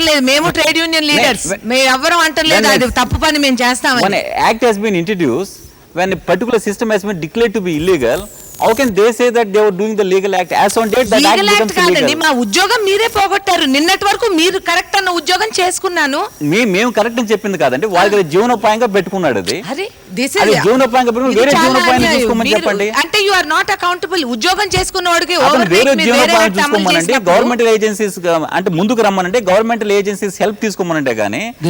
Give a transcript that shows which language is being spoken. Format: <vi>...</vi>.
<te>మేము trade union leaders మేము ఎవరు అంటలేదు అది తప్పు పని మేము చేస్తామని.</te> <en>Act has been introduce when a particular system has been declared to be illegal, how can they say that they were doing the legal act? As on date that act becomes illegal.</en> <te>మా ఉద్యోగం మీరే పోగొట్టారు. నిన్నటి వరకు మీరు correct అన్న ఉద్యోగం చేసుకున్నాను. మేము కరెక్ట్ అని చెప్పింది కాదండి, వాళ్ళ జీవనోపాయంగా పెట్టుకున్నాడు. అది జీవనోపాయంగా పెట్టుకుని వేరే జీవనోపాయం చూసుకోమని చెప్పండి. అంటే</te> <en>You are not accountable.</en> <te>ఉద్యోగం చేసుకున్నవాడికి వేరే జీవనోపాయం చూసుకోమనండి. గవర్నమెంటల్ ఏజెన్సీస్ అంటే ముందుకు రమ్మనంటే, గవర్నమెంటల్ ఏజెన్సీస్ హెల్ప్ తీసుకోమనంటే గానీ</te>